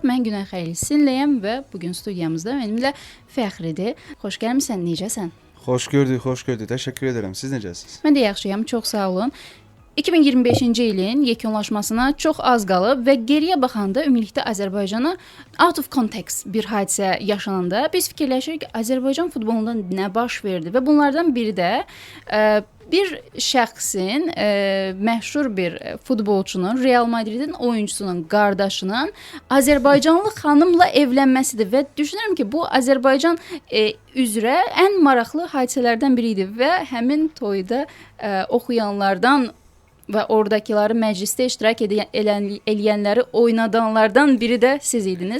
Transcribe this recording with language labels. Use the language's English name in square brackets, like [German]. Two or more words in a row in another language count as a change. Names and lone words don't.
[Azerbaijani] Mən Günay Xəlil sizinləyəm və bugün studiyamızda mənimlə Fəxridir. Xoş gəlmisən, necəsən? Xoş gördük, xoş gördük. Təşəkkür edirəm. Siz necəsiniz? Mən də yaxşıyam, çox sağ olun. 2025-ci ilin yekunlaşmasına çox az qalıb və geriyə baxanda ümumilikdə Azərbaycana [English] out of context [Azerbaijani] bir hadisə yaşananda biz fikirləşirik ki, Azərbaycan futbolunda nə baş verdi və bunlardan biri də bir şəxsin, məşhur bir futbolçunun, Real Madridin oyuncusunun qardaşının Azərbaycanlı xanımla evlənməsidir və düşünürəm ki, bu Azərbaycan üzrə ən maraqlı hadisələrdən biri idi və həmin toyda oxuyanlardan və oradakıları məclisdə iştirak eləyənləri oynadanlardan biri də siz idiniz.